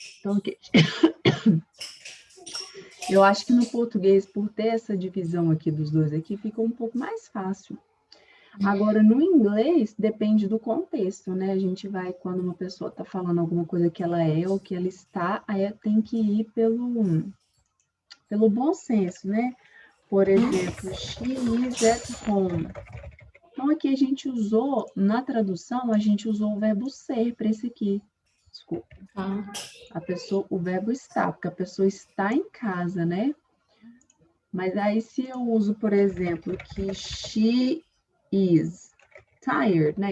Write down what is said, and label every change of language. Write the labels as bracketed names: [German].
[Portuguese] Então, eu acho que no português, por ter essa divisão aqui dos dois aqui, fica um pouco mais fácil. Agora, no inglês, depende do contexto, né? A gente vai, quando uma pessoa está falando alguma coisa que ela é ou que ela está, aí tem que ir pelo bom senso, né? [English] Por exemplo, she is at home. [Portuguese] Então, aqui a gente usou, na tradução, a gente usou o verbo ser para esse aqui. Desculpa. A pessoa, o verbo está, porque a pessoa está em casa, né? Mas aí, se eu uso, por exemplo, que [English] she is tired, [Portuguese] né?